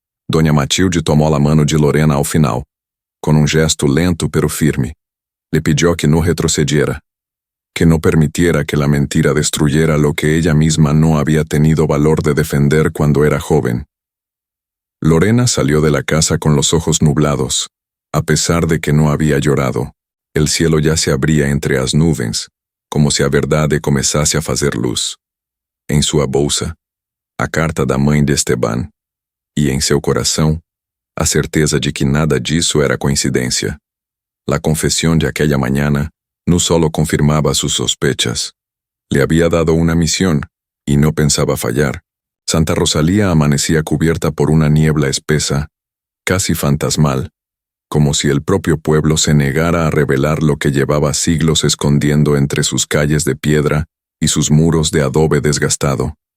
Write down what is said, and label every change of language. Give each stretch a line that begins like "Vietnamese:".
Portuguese: Doña Matilde tomou a
Spanish: mano
Portuguese: de Lorena ao final, com gesto lento
Spanish: pero
Portuguese: firme.
Spanish: Le pidió que no retrocediera, que no permitiera que la mentira destruyera lo que ella misma no había tenido valor de defender cuando era joven. Lorena salió de la casa con los ojos nublados, a pesar de que no había llorado. El cielo ya se abría entre
Portuguese: as nuvens, como se a verdade começasse a fazer luz. Em sua bolsa, a carta da mãe de Esteban, e em seu coração, a certeza de que nada disso era coincidência.
Spanish: La confesión de aquella mañana no solo confirmaba sus sospechas. Le había dado una misión, y no pensaba fallar. Santa Rosalía amanecía cubierta por una niebla espesa, casi fantasmal, como si el propio pueblo se negara a revelar lo que llevaba siglos escondiendo entre sus calles de piedra y sus muros de adobe desgastado.